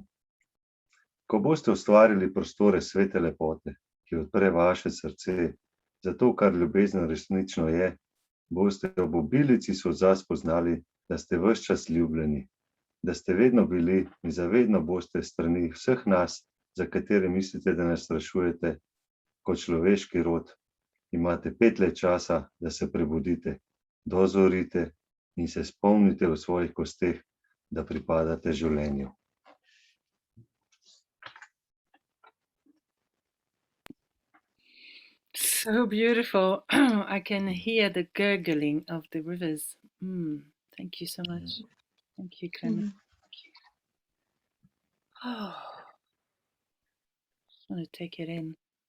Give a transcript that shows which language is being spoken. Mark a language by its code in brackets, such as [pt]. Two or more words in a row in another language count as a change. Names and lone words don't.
[sl] Ko boste ustvarili prostore svete lepote, ki odpre vaše srce, za to, kar ljubezen resnično je, boste ob obilici solza spoznali, da ste ves čas ljubljeni, da ste vedno bili in zavedno boste strani vseh nas, za katere mislite, da nas sprašujete, kot človeški rod. Imate 5 let časa, da se prebudite, dozorite in se spomnite v svojih kosteh, da pripadate življenju. [en] So beautiful. I can hear the gurgling of the rivers. Thank you so much. Thank you, Klemen. Oh, just want to take it in.